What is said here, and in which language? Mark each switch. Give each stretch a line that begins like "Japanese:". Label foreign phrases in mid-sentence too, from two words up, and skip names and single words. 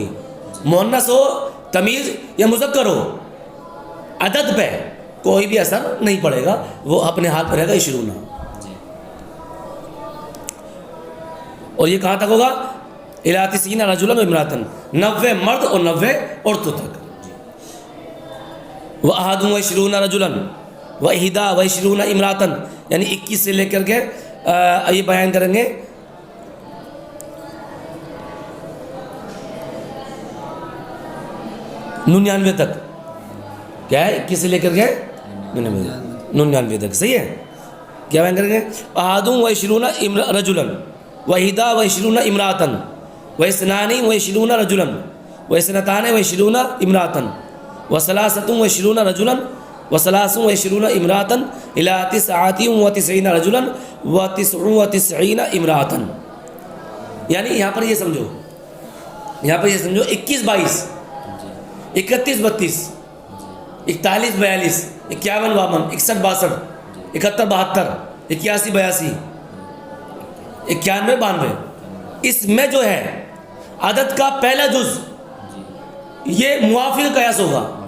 Urdu: مؤنث ہو تمیز یا مذکر ہو، عدد پہ کوئی بھی اثر نہیں پڑے گا، وہ اپنے ہاتھ پہ رہے گا 20. اور یہ کہاں تک ہوگا،
Arabic: الی 90 رجلا و امراتا،
Urdu: 90 مرد اور 90 عورتوں تک.
Arabic: و21 رجلا و 21 امراتا،
Urdu: یعنی 21 سے لے کر کے یہ بیان کریں گے 99 تک. کیا ہے، 21 سے لے کر کے 99 تک. صحیح ہے، کیا بیان کریں گے،
Arabic: 21 رجلا و 21 امراتا و 22 رجلا و 22 امراتا و 23 رجلا و 23 امراتا الی 99 رجلا و 99 امراتا.
Urdu: یعنی یہاں پر یہ سمجھو 21 22 31 32 41 42 51 52 61 62 71 72 81 82 91 92، اس میں جو ہے عدد کا پہلا جز یہ موافق قیاس ہوگا.